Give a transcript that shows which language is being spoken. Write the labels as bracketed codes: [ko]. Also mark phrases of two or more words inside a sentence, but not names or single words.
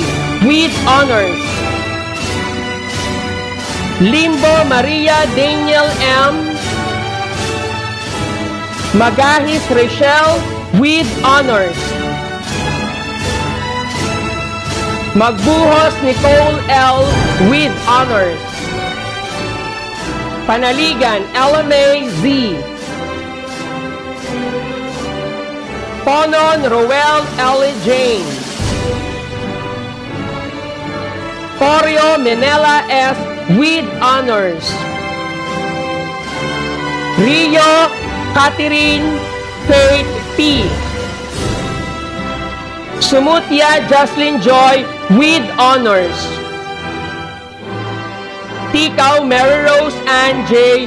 [en] with honors. Limbo Maria Daniel M. Magahis Rachel with honors. Magbuhos Nicole L. with honors. Panaligan LMA Z. Ponon Roel L. Jane. Corio Menela S. with honors. Rio Catherine Faith P. Sumutia Jocelyn Joy with honors. Tikaw Mary Rose Ann J.